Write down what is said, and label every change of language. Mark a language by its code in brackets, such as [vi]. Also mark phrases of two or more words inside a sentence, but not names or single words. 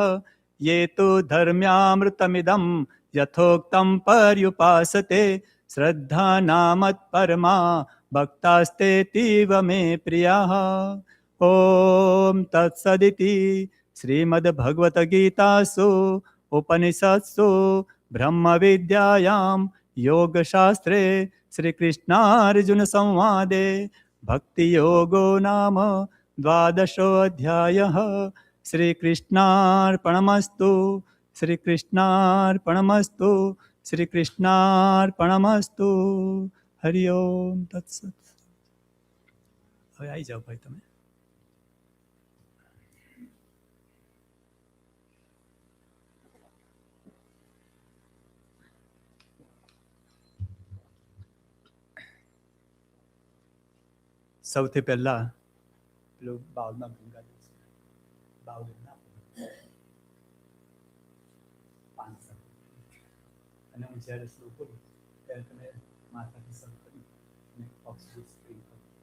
[sa] ये तु धर्म्यामृतमिदं यथोक्तं पर्युपासते श्रद्धानामत्परमा भक्तास्तेतीव मे प्रियाः ॐ तत्सदिति श्रीमद्भगवद्गीतासु उपनिषत्सु ब्रह्मविद्यायां योगशास्त्रे श्रीकृष्णार्जुनसंवादे भक्तियोगो नाम 12 श्रीकृष्णार्पणमस्तु श्रीकृष्णार्पणमस्तु श्रीकृष्णार्पणमस्तु हरि ओम तत्सत्. [gu] હવે આવી જાઓ ભાઈ તમે. સૌથી પહેલા પેલું બાવમાં ગંગા બાવ અને હું જ્યારે શ્લોક બોલું ત્યારે તમે માથાથી શરૂ કરી અને [en] oxygen screen [gu] પર